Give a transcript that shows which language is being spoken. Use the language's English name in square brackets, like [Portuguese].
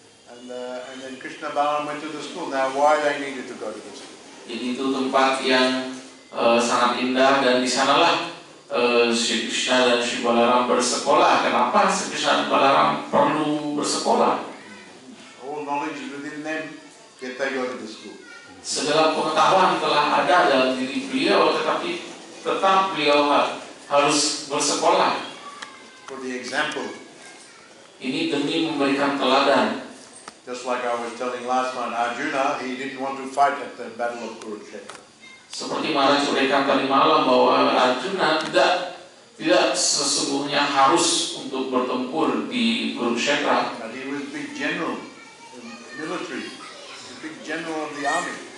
[English] And then Krishna Balaram went to the school. Now, why they needed to go to the school? [Indonesian] Jadi itu tempat yang sangat indah dan di sanalah Sri Krishna dan Sri Balaram bersekolah. Kenapa Sri Krishna dan Balaram perlu bersekolah? [English] All knowledge is within them, yet they go to the school. [Indonesian] Segala pengetahuan telah ada dalam diri beliau, tetapi tetap beliau harus bersekolah. [English] For the example, [Indonesian] Ini demi memberikan teladan. [English] just like I was telling last night, Arjuna, he didn't want to fight at the battle of Kurukshetra. [Indonesian] Seperti Maharaj uraikan tadi malam bahwa Arjuna tidak sesungguhnya harus untuk bertempur di Kurukshetra. [English] But he was big general in military, the big general of the army.